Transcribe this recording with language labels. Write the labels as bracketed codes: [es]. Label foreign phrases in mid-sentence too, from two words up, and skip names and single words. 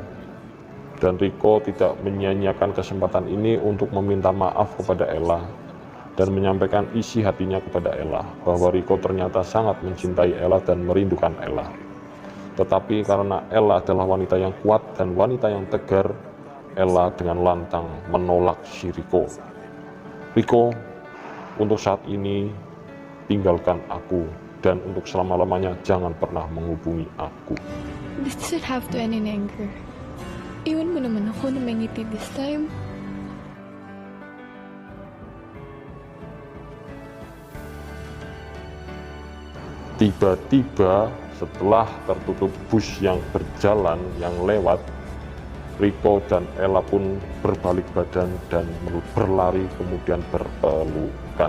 [id] Dan Riko tidak menyia-nyiakan kesempatan ini untuk meminta maaf kepada Ella dan menyampaikan isi hatinya kepada Ella, bahwa Riko ternyata sangat mencintai Ella dan merindukan Ella. Tetapi karena Ella adalah wanita yang kuat dan wanita yang tegar, Ella dengan lantang menolak si Riko. Riko, untuk saat ini tinggalkan aku, dan untuk selama-lamanya jangan pernah menghubungi aku. [en] This doesn't have to end in anger. [tl] Iwan mo naman ako na may ngiti [en] this time. [id] Tiba-tiba setelah tertutup bus yang berjalan, yang lewat, Riko dan Ella pun berbalik badan dan berlari kemudian berpelukan.